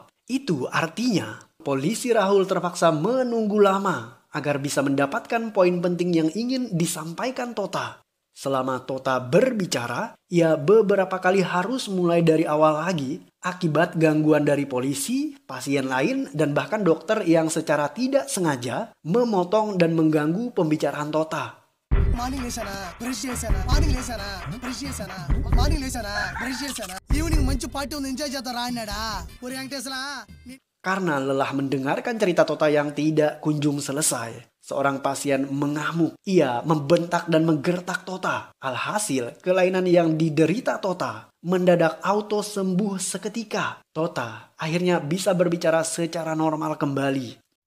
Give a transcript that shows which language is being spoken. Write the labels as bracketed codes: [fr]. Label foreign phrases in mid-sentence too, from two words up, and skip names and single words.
[id] Itu artinya, polisi Rahul terpaksa menunggu lama agar bisa mendapatkan poin penting yang ingin disampaikan Tota. Selama Tota berbicara, ia beberapa kali harus mulai dari awal lagi akibat gangguan dari polisi, pasien lain, dan bahkan dokter yang secara tidak sengaja memotong dan mengganggu pembicaraan Tota. [te] మార్నింగ్ లేసానా బ్రష్ చేశానా మార్నింగ్ లేసానా బ్రష్ చేశానా మార్నింగ్ లేసానా బ్రష్ చేశానా ఈవినింగ్ మంచి పార్టీ ఉంది ఎంజాయ్ చేద్దాం రా అన్నాడా ఒరే వెంకటేశ్వరా. [id] Karena lelah mendengarkan cerita Tota yang tidak kunjung selesai, seorang pasien mengamuk. Ia membentak dan menggertak Tota. Alhasil, kelainan yang diderita Tota mendadak auto sembuh seketika. Tota akhirnya bisa berbicara secara normal kembali.